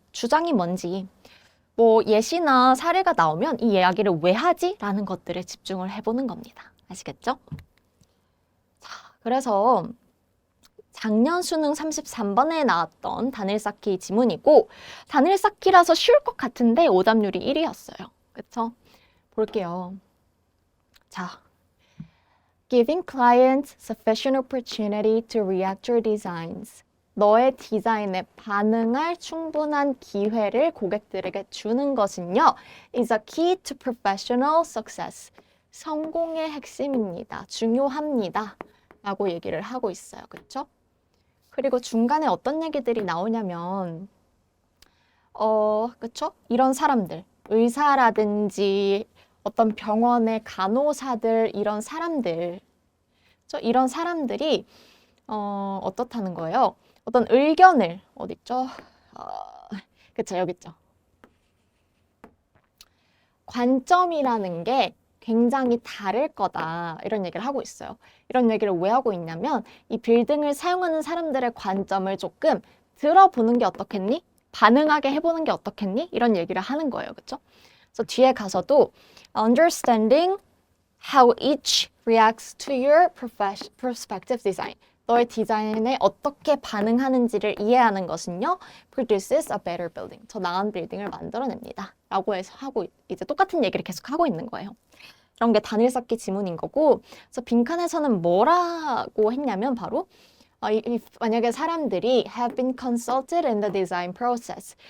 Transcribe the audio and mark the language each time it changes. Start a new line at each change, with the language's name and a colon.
Korean: 주장이 뭔지, 뭐 예시나 사례가 나오면 이 이야기를 왜 하지? 라는 것들에 집중을 해보는 겁니다. 아시겠죠? 자, 그래서 작년 수능 33번에 나왔던 단일 쌓기 지문이고 단일 쌓기라서 쉬울 것 같은데 오답률이 1위였어요. 그쵸? 볼게요.
English: 자, giving clients sufficient opportunity to react your designs.
Korean: 너의 디자인에 반응할 충분한 기회를 고객들에게 주는 것은요,
English: is a key to professional success.
Korean: 성공의 핵심입니다. 중요합니다. 라고 얘기를 하고 있어요. 그쵸? 그리고 중간에 어떤 얘기들이 나오냐면, 그쵸? 이런 사람들, 의사라든지 어떤 병원의 간호사들, 이런 사람들, 이런 사람들이, 어떻다는 거예요? 어떤 의견을, 어딨죠? 그쵸, 여기 있죠. 관점이라는 게 굉장히 다를 거다. 이런 얘기를 하고 있어요. 이런 얘기를 왜 하고 있냐면 이 빌딩을 사용하는 사람들의 관점을 조금 들어보는 게 어떻겠니? 반응하게 해보는 게 어떻겠니? 이런 얘기를 하는 거예요. 그쵸?
English: 그래서 뒤에 가서도 understanding how each reacts to your prospective design.
Korean: 너의 디자인에 어떻게 반응하는지를 이해하는 것은요,
English: produces a better building.
Korean: 더 나은 빌딩을 만들어냅니다. 라고 해서 하고, 이제 똑같은 얘기를 계속 하고 있는 거예요. 이런 게 단일 쌓기 지문인 거고, 그래서 빈칸에서는 뭐라고 했냐면 바로, 만약에 사람들이
English: have been consulted in the design process.